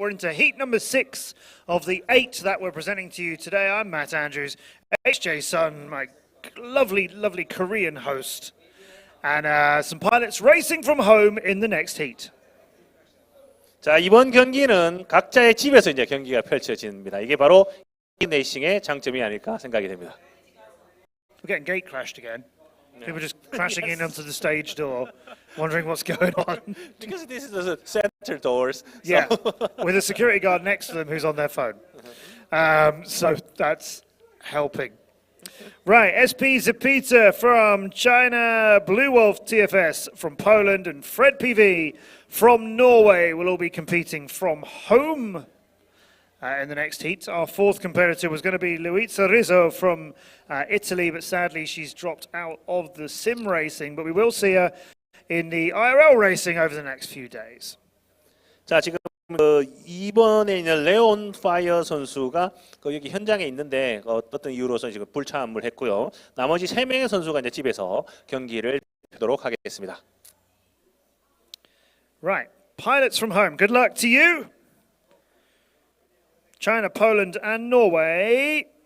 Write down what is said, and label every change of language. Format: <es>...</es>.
<en>We're into heat number 6 of the 8 that we're presenting to you today. I'm Matt Andrews, HJ Sun, my lovely, lovely Korean host, and some pilots racing from home in the next heat.</en> <ko>자, 이번 경기는 각자의 집에서 이제 경기가 펼쳐집니다. 이게 바로 이 레이싱의 장점이 아닐까 생각이 됩니다.</ko> <en>We're getting gate crashed again. People just crashing in onto the stage door, wondering what's going on. Because this is the center doors. So. Yeah, with a security guard next to them who's on their phone. So that's helping. Right, SP Zapita from China, Blue Wolf TFS from Poland, and Fred PV from Norway will all be competing from home in the next heat. Our fourth competitor was going to be Luisa Rizzo from Italy, but sadly she's dropped out of the sim racing. But we will see her in the IRL racing over the next few days.</en> <ko>자, 지금 이번에 있는 레온 파이어 선수가 여기 현장에 있는데 어떤 이유로서 지금 불참을 했고요. 나머지 3명의 선수가 이제 집에서 경기를 하도록 하겠습니다.</ko> <en>Right, pilots from home, good luck to you. China, Poland, and Norway.</en>